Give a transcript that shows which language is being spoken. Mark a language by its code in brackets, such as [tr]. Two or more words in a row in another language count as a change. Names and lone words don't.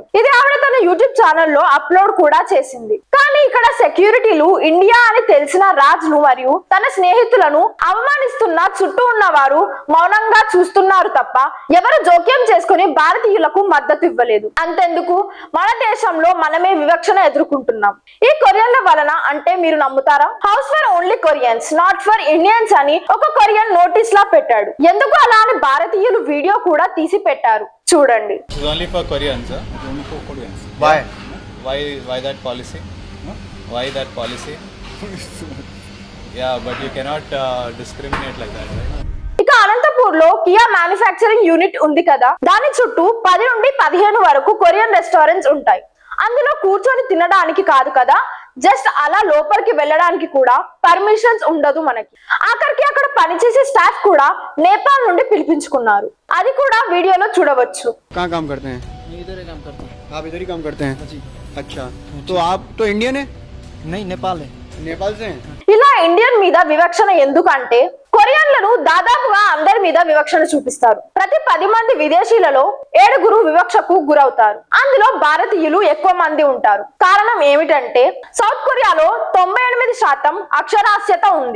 [te] ఇది ఆవిడ తన యూట్యూబ్ ఛానల్లో అప్లోడ్ కూడా చేసింది. కానీ ఇక్కడ సెక్యూరిటీలు ఇండియా అని తెలిసిన రాజ్ను మరియు తన స్నేహితులను అవమానిస్తున్న చుట్టూ ఉన్న వారు మౌనంగా చూస్తున్నారు తప్ప ఎవరు జోక్యం చేసుకుని భారతీయులకు మద్దతు ఇవ్వలేదు. అంతెందుకు మన దేశంలో మనమే వివక్షను ఎదుర్కొంటున్నాం ఈ కొరియన్ల వలన. అంటే మీరు నమ్ముతారా? [en] house for only Koreans not for Indians [te] అని ఒక కొరియన్ నోటీస్ లా పెట్టాడు. ఎందుకు అలా అని భారతీయులు వీడియో కూడా తీసి పెట్టారు. చూడండి. [en] It's only for Koreans, sir. Only for Koreans. Why? Why that policy? Why that policy? Yeah, but you cannot discriminate like that, right? [te] ఇక అనంతపూర్ లో కియా [en] manufacturing unit [te] ఉంది కదా, దాని చుట్టూ 10 నుండి 15 వరకు [en] Korean restaurants [te] ఉంటాయి. అందులో కూర్చొని తినడానికి కాదు కదా, జస్ట్ అలా లోపలికి వెళ్ళడానికి కూడా పర్మిషన్స్ ఉండదు మనకి. ఆఖరికి అక్కడ పనిచేసే స్టాఫ్ కూడా నేపాల్ నుండి పిలిపించుకున్నారు. అది కూడా వీడియోలో చూడవచ్చు. [hi] कहाँ काम करते हैं? इधर ही काम करता हूँ। आप इधर ही काम करते हैं? जी। अच्छा, तो आप तो इंडियन है? नहीं, नेपाल है। नेपाल से हैं? [te] ఇలా ఇండియన్ మీద వివక్షణ ఎందుకంటే కొరియన్లను దాదాపుగా అందరి మీద వివక్షణ చూపిస్తారు. ప్రతి 10 మంది విదేశీలలో 7 వివక్షకు గురవుతారు. అందులో భారతీయులు ఎక్కువ మంది ఉంటారు. కారణం ఏమిటంటే సౌత్ కొరియాలో 98% అక్షరాస్యత ఉంది.